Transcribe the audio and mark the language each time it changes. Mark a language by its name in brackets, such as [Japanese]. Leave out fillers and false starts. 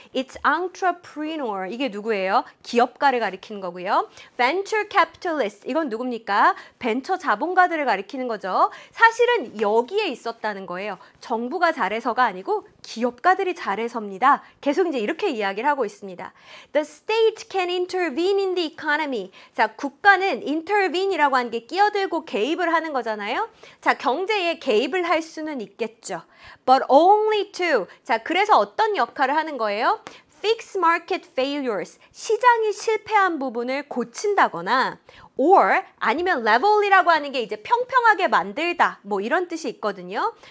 [English] It's entrepreneur. [Korean] 이게 누구예요? 기업가를 가리키는 거고요. [English] Venture capitalist. [Korean] 이건 누굽니까? 벤처 자본가들을 가리키는 거죠. 사실은 여기에 있었다는 거예요. 정부가 잘해서가 아니고 기업가들이 잘해서입니다. 계속 이제 이렇게 이야기를 하고 있습니다. [English] The state can intervene in the economy. [Korean] 자, 국가는 intervene이라고 하는 게 끼어들고 개입을 하는 거잖아요. 자, 경제에 개입을 할 수는 있겠죠. [English] But only to. [Korean] 자, 그래서 어떤 역할을 하는 거예요? [English] Fix market failures. [Korean] 시장이 실패한 부분을 고친다거나 or 아니면 level이라고 하는 게 이제 평평하게 만들다 뭐 이런 뜻이 있거든요.